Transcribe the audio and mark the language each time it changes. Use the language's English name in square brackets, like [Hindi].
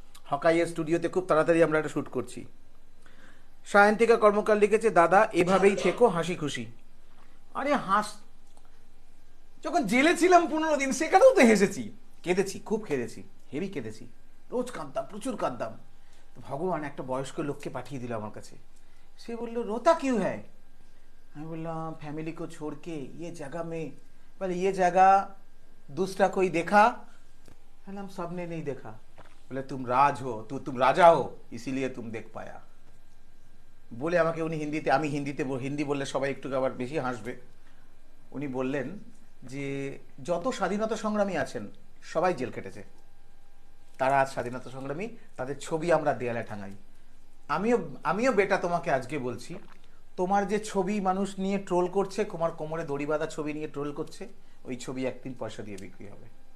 [Bangla] হকাইয়ের স্টুডিওতে খুব তাড়াতাড়ি আমরা একটা শ্যুট করছি। সায়ন্তিকা কর্মকার লিখেছে, দাদা এভাবেই থেকো হাসি খুশি। আরে যখন জেলে ছিলাম 15 দিন, সেখানেও তো হেসেছি, কেঁদেছি, খুব কেঁদেছি, হেভি কেঁদেছি, রোজ কাঁদতাম, প্রচুর কাঁদতাম। তো ভগবান একটা বয়স্ক লোককে পাঠিয়ে দিল আমার কাছে। সে বললো [Hindi] রোতা क्यों है? मैं बोला फैमिली को छोड़ के ये जगह में, बोले ये जगह दूसरा कोई देखा? बोला हम सब ने नहीं देखा। बोले तुम राज हो, तुम राजा हो, इसीलिए तुम देख पाया। [Bangla] বলে আমাকে উনি হিন্দিতে, আমি হিন্দি বললে সবাই একটু আবার বেশি হাসবে, উনি বললেন যে যত স্বাধীনতা সংগ্রামী আছেন সবাই জেল কেটেছে, তারা আজ স্বাধীনতা সংগ্রামী, তাদের ছবি আমরা দেয়ালে টাঙাই। আমিও বেটা তোমাকে আজকে বলছি, তোমার যে ছবি মানুষ নিয়ে ট্রোল করছে, তোমার কোমরে দড়ি বাঁধা ছবি নিয়ে ট্রোল করছে, ওই ছবি একদিন পয়সা দিয়ে বিক্রি হবে।